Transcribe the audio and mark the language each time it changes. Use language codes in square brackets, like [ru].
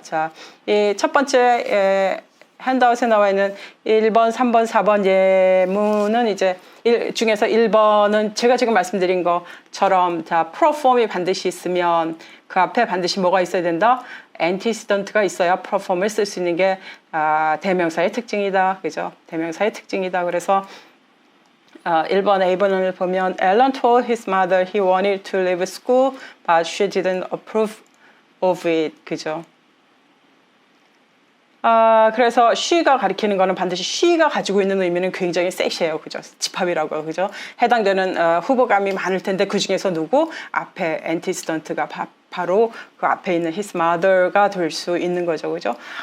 [ko] 자, 이 첫 번째 핸드아웃에 나와 있는 1번, 3번, 4번 예문은 이제 중에서 1번은 제가 지금 말씀드린 것처럼 자, 프로폼이 반드시 있으면 그 앞에 반드시 뭐가 있어야 된다? 엔티시던트가 있어야 프로폼을 쓸 수 있는 게 대명사의 특징이다. 그죠? 대명사의 특징이다. 그래서 1번 A번을 보면 [en] Alan told his mother he wanted to leave school but she didn't approve of it. [ko] 그죠? 그래서 she가 가리키는 거는 반드시 she가 가지고 있는 의미는 굉장히 섹시해요. 그죠? 집합이라고요. 그죠? 해당되는 후보감이 많을 텐데 그 중에서 누구? 앞에 엔티스턴트가 바로 그 앞에 있는 his mother가 될 수 있는 거죠. 그죠?